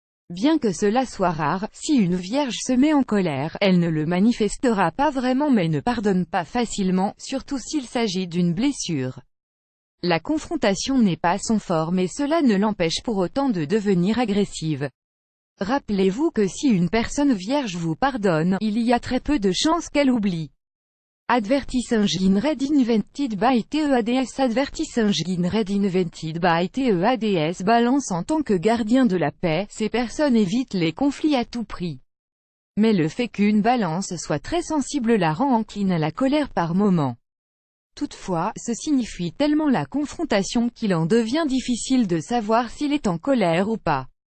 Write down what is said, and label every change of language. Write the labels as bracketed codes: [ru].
[fr] Bien que cela soit rare, si une Vierge se met en colère, elle ne le manifestera pas vraiment mais ne pardonne pas facilement, surtout s'il s'agit d'une blessure. La confrontation n'est pas son fort mais cela ne l'empêche pour autant de devenir agressive. Rappelez-vous que si une personne Vierge vous pardonne, il y a très peu de chances qu'elle oublie. [en] Advertising read invented by TEADS. Advertising read invented by TEADS. [fr] Balance, en tant que gardien de la paix, ces personnes évitent les conflits à tout prix. Mais le fait qu'une balance soit très sensible la rend encline à la colère par moments. Toutefois, ce signifie tellement la confrontation qu'il en devient difficile de savoir s'il est en colère ou pas.